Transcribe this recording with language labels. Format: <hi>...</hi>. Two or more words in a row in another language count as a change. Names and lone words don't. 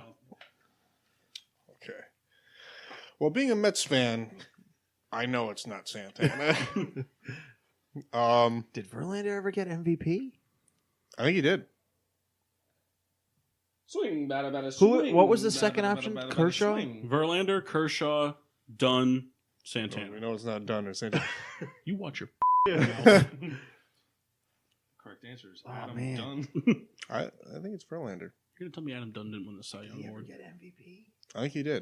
<en>Okay. Well, being a Mets fan, I know it's not Santana. Did Verlander ever get MVP? I think he did. Swing, bada, bada, Who- swing. what was the bada, second bada, option? bada, bada, Kershaw? swing. Verlander, Kershaw, Dunn, No, Santana. we know it's not Dunn. It's Santana. You watch your Correct answer is Adam man. Dunn. I think it's Verlander. You're gonna tell me Adam Dunn didn't win the Cy Did Young he ever award? get MVP? I think he did.</en>